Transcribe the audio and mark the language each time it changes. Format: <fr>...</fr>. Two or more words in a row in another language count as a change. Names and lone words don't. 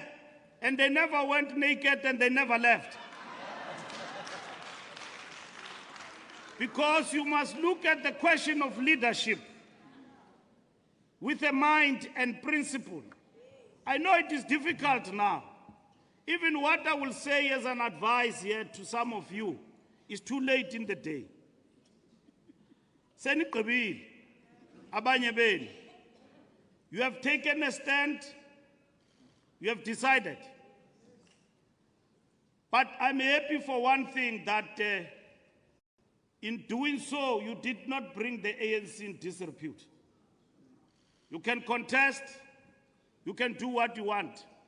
<en>And they never went naked and they never left. Because you must look at the question of leadership with a mind and principle. I know it is difficult now. Even what I will say as an advice here to some of you is too late in the day.</en> <zu>Senikabili, abanye benu,</zu> <en>you have taken a stand, you have decided. But I'm happy for one thing, that in doing so, you did not bring the ANC in disrepute. You can contest, you can do what you want.</en>